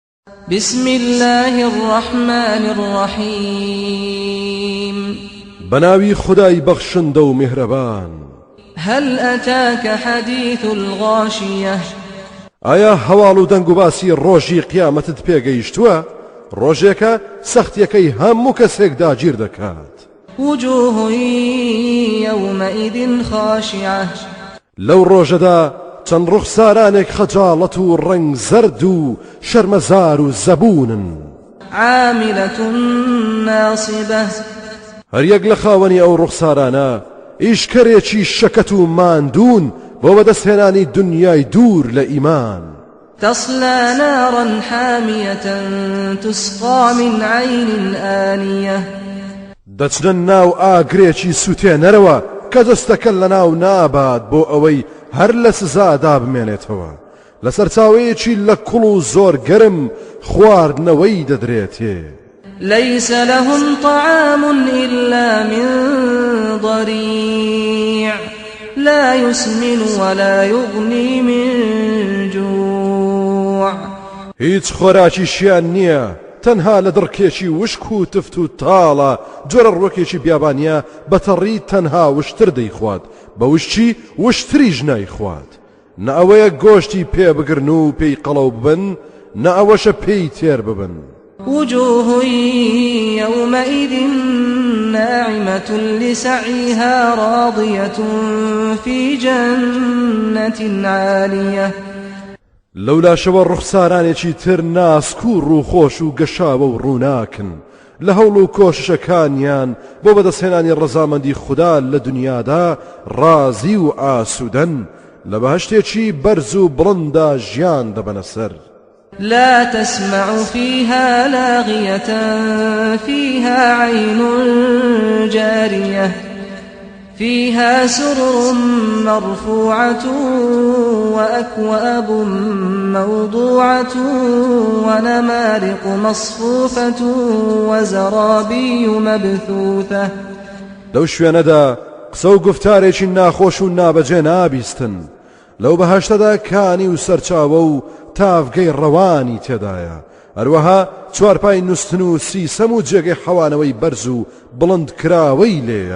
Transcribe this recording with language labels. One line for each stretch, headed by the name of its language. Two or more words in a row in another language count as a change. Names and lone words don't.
Arabic: بسم الله الرحمن الرحيم
Central Kurdish: بناوي خداي بخشند و مهربان.
Arabic: هل أتاك حديث الغاشية؟
Central Kurdish: آیا هەواڵ و دەنگ و باسی ڕۆژی قیامەتت پێگەیشتووە؟ ڕۆژێکە سەختیەکەی هەموو کەسێک داگیر دەکات.
Arabic: وجوه يومئذ خاشعة.
Central Kurdish: لەو ڕۆژەدا چەند ڕوخسارانێک خەجاڵەت و ڕەنگ زەرد و شەرمەزار و زەبونن.
Arabic: عاملة ناصبة.
Central Kurdish: هەریەک لە خاوەنی ئەو ڕوخسارانە ئیشکەرێکی شەکەت و ماندوون بۆ بەدەستهێنانی دنیای دوور لە ئیمان.
Arabic: تصلى نارا حامية تسقى من عين آنية.
Central Kurdish: دەچنە ناو ئاگرێکی سوتێنەرەوە کە دەستەکە لە ناو نابات بۆ ئەوەی هەر لە سزادا بمێنێتەوە. لەسەر چاوەیەکی لە کوڵ و زۆر گەرم خواردنەوەی دەدرێتێ.
Arabic: ليس لهم طعام إلا من ضريع لا يسمن ولا يغني من جوع.
Central Kurdish: هیچ خۆراکیشیان نییە تەنها لە دڕکێکی وشک و تفت و تاڵە جۆرە ڕوەکێکی بیابانیە بەتەڕی تەنها وشتر دەیخوات بە وشتی وشتریش نایخوات. نە ئەوەیە گۆشتی پێ بگرن و پێی قەڵەو ببن نە ئەوەشە پێی تێر ببن.
Arabic: وجوه يومئذ ناعمة لسعيها راضية في جنة عالية.
Central Kurdish: لەولا شەوە ڕوخسارانێکی تر ناسک و ڕووخۆش و گەشاوە و ڕووناکن لە هەوڵ و کۆششەکانیان بۆ بەدەستهێنانی ڕەزامەندی خوددا لە دنیادا ڕازی و ئاسوودەن لە بەهەشتێکی بەرز و بڵندا ژیان دەبەنە سەر.
Arabic: لا تسمع فيها لاغية فيها عين جارية فيها سرر مرفوعة وأكواب موضوعة ونمارق مصفوفة وزرابي مبثوثة.
Central Kurdish: لەو شوێنەدا قسە و گفتارێکی ناخۆش و نابەجێ نابیستن. لەو بەهەشتەدا کانی و سەرچاوە و تافگەی ڕەوانی تێدایە. هەروەها چوارپای نووسن و سیسەم و جێگەی حەوانەوەی بەرز و بڵند کراوەی لێیە.